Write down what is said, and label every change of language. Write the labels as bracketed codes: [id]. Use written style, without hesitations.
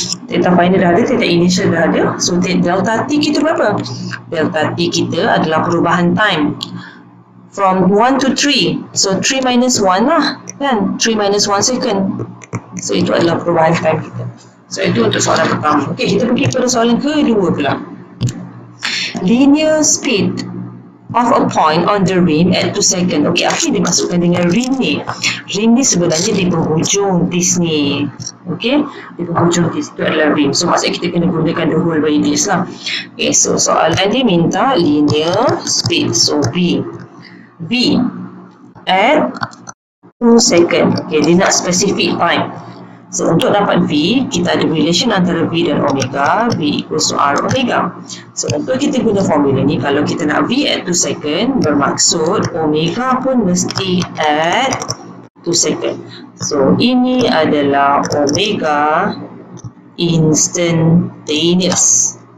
[ms] Theta final dah ada, theta initial dah ada. So delta T kita berapa? Delta T kita adalah perubahan time [en] from 1 to 3. So 3 minus 1 [ms] lah kan, [en] 3 minus 1 second. [ms] So itu adalah perubahan time kita. So itu untuk soalan pertama. Okey, kita pergi pada soalan kedua pula. [en] Linear speed of a point on the rim at 2 second. [ms] Okey, apa yang dimasukkan dengan rim ni? Rim ni sebenarnya di penghujung disk ni. Okey, di penghujung disk itu adalah rim. So maksudnya kita kena gunakan [en] the whole radius [ms] lah. Okey, so soalan dia minta linear speed. [en] So V at 2 second. [ms] Okey, dia nak specific time. So untuk dapat V, kita ada relation antara V dan omega. [en] V equals to R omega. [ms] So untuk kita guna formula ni, kalau kita nak V [en] at 2 second, [ms] bermaksud omega pun mesti at 2 second. So ini adalah omega instantaneous.